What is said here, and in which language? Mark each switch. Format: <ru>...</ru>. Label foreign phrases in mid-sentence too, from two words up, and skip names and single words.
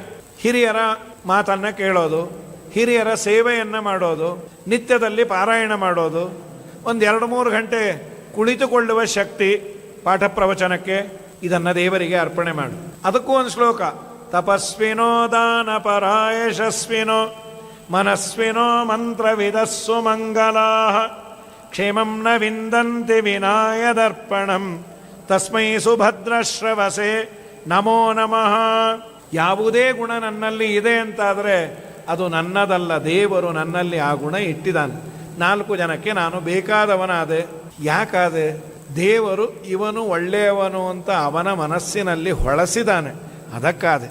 <kn>ಹಿರಿಯರ ಮಾತನ್ನು ಕೇಳೋದು, ಹಿರಿಯರ ಸೇವೆಯನ್ನು ಮಾಡೋದು, ನಿತ್ಯದಲ್ಲಿ ಪಾರಾಯಣ ಮಾಡೋದು, ಒಂದು 2-3 ಗಂಟೆ ಕುಳಿತುಕೊಳ್ಳುವ ಶಕ್ತಿ ಪಾಠ ಪ್ರವಚನಕ್ಕೆ, ಇದನ್ನು ದೇವರಿಗೆ ಅರ್ಪಣೆ ಮಾಡು. ಅದಕ್ಕೂ ಒಂದು ಶ್ಲೋಕ,</kn> <sa>ತಪಸ್ವಿನೋ ದಾನ ಪರಾಯಶಸ್ವಿನೋ ಮನಸ್ವಿನೋ ಮಂತ್ರವಿದಸ್ಸು ಮಂಗಲಾ ಕ್ಷೇಮಂ ನ ವಿಂದಂತಿ ವಿನಾಯ ದರ್ಪಣಂ ತಸ್ಮೈ ಸುಭದ್ರಶ್ರವಸೆ ನಮೋ ನಮಃ.</sa> <kn>ಯಾವುದೇ ಗುಣ ನನ್ನಲ್ಲಿ ಇದೆ ಅಂತಾದರೆ ಅದು ನನ್ನದಲ್ಲ, ದೇವರು ನನ್ನಲ್ಲಿ ಆ ಗುಣ ಇಟ್ಟಿದ್ದಾನೆ. 4 ಜನಕ್ಕೆ ನಾನು ಬೇಕಾದವನಾದೆ. ಯಾಕಾದೆ? ದೇವರು ಇವನು ಒಳ್ಳೆಯವನು ಅಂತ ಅವನ ಮನಸ್ಸಿನಲ್ಲಿ ಹೊಳಸಿದ್ದಾನೆ, ಅದಕ್ಕಾದೆ.</kn>